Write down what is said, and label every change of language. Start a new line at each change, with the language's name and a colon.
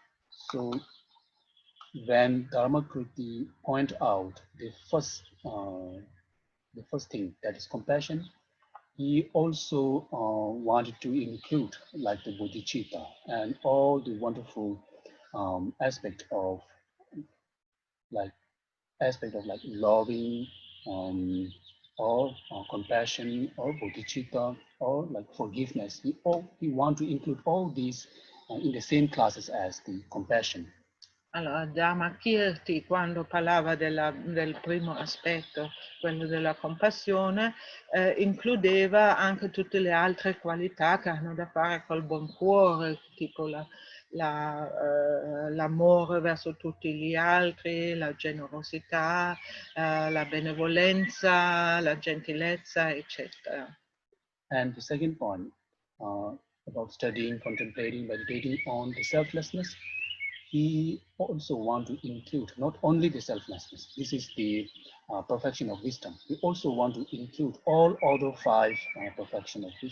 English: So when Dharmakirti point out the first thing, that is compassion, he also wanted to include like the bodhicitta and all the wonderful aspect of like loving or compassion or bodhicitta or like forgiveness. He want to include all these in the same classes as the compassion.
Italian: Allora, Dharmakirti, quando parlava del primo aspetto, quello della compassione, includeva anche tutte le altre qualità che hanno da fare col buon cuore, tipo l'amore verso tutti gli altri, la generosità, la benevolenza, la gentilezza, eccetera.
English: And the second point about studying, contemplating, meditating on the selflessness, he also want to include not only the selflessness. This is the perfection of wisdom. We also want to include all other five perfection.